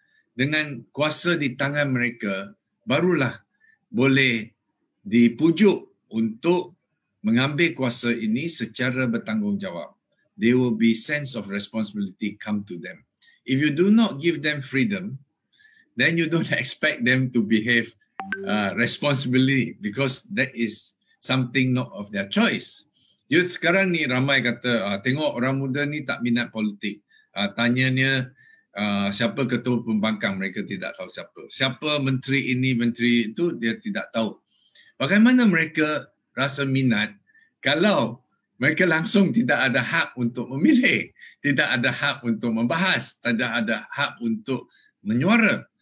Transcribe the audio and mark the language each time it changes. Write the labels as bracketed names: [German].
[Malay] Dengan kuasa di tangan mereka, barulah boleh dipujuk untuk mengambil kuasa ini secara bertanggungjawab. [English] There will be sense of responsibility come to them. If you do not give them freedom, then you don't expect them to behave responsibly, because that is something not of their choice. [Malay] Youth sekarang ni ramai kata, tengok orang muda ni tak minat politik. Tanyanya siapa ketua pembangkang, mereka tidak tahu siapa. Siapa menteri ini, menteri itu, dia tidak tahu. Bagaimana mereka rasa minat kalau mereka langsung tidak ada hak untuk memilih, tidak ada hak untuk membahas, tidak ada hak untuk menyuara.